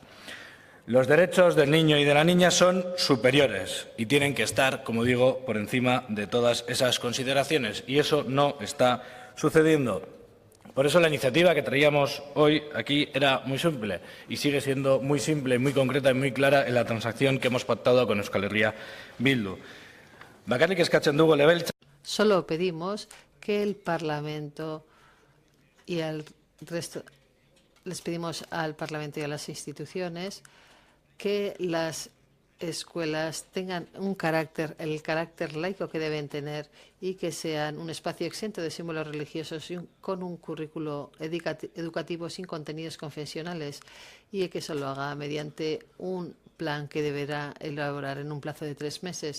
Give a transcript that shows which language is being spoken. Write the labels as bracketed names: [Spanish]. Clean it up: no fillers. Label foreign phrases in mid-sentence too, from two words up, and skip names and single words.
[Spanish] Los derechos del niño y de la niña son superiores y tienen que estar, como digo, por encima de todas esas consideraciones. Y eso no está sucediendo. Por eso la iniciativa que traíamos hoy aquí era muy simple y sigue siendo muy simple, muy concreta y muy clara en la transacción que hemos pactado con Euskal Herria Bildu. [Basque] Bakarrik eskatzen dugu legebiltzar. [Spanish] Solo pedimos que el Parlamento y al resto, les pedimos al Parlamento y a las instituciones que las escuelas tengan el carácter laico que deben tener y que sean un espacio exento de símbolos religiosos y con un currículo educativo sin contenidos confesionales, y que eso lo haga mediante un plan que deberá elaborar en un plazo de 3 meses.